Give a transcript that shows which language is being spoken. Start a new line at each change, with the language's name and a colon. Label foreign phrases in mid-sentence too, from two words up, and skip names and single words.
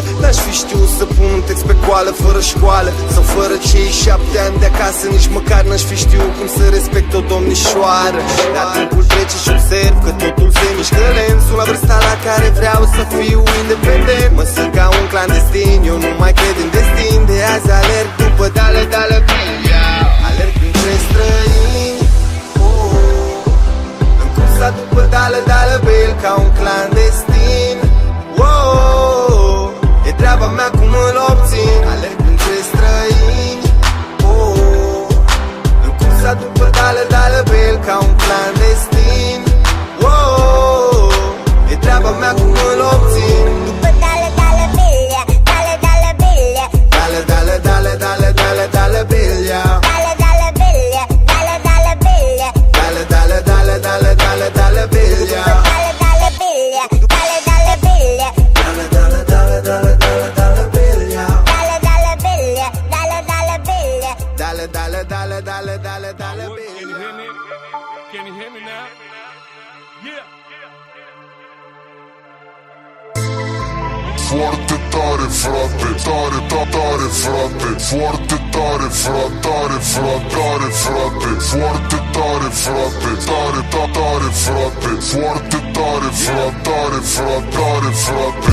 Romanian: N-aș fi știut să pun un text pe coală fără școală, sau fără cei 7 ani de acasă, nici măcar n-aș fi știut cum să respect o domnișoară. Dar timpul trece și observ că totul se mișcă lent. Sunt la vârsta la care vreau să fiu independent. Mă simt ca un clandestin, eu nu mai cred în destin. De azi alerg după dale, dale, biglia. Alerg printre străini, oh. În cursa după dale, dale, bil, ca un clandestin, oh. E treaba mea cum îl obțin. Alerg printre străini, oh. În cursa după dale, dale, bil, ca un clandestin, oh. E treaba mea cum îl obțin. După dale, dale, biglia, dale, dale, biglia. Dale, dale, dale, dale, dale, dale, biglia. Dale, dale, biglia, dale, dale, biglia. Dale, dale, dale, dale, dale, dale, biglia. Dale, dale, biglia, dale, dale, biglia. Dale, dale, dale, dale, dale, dale, biglia. Dale, dale, biglia, dale, dale, biglia. Dale, dale, dale, dale, dale, dale,
English: Can you biglia. hear me? Can you hear me now? Yeah.
Romanian: Foarte tare, frate, tare, tare, frate. Foarte tare, frate, tare, frate, frate. Foarte tare, frate, tare, tare, frate. Foarte tare, frate, tare, frate, frate.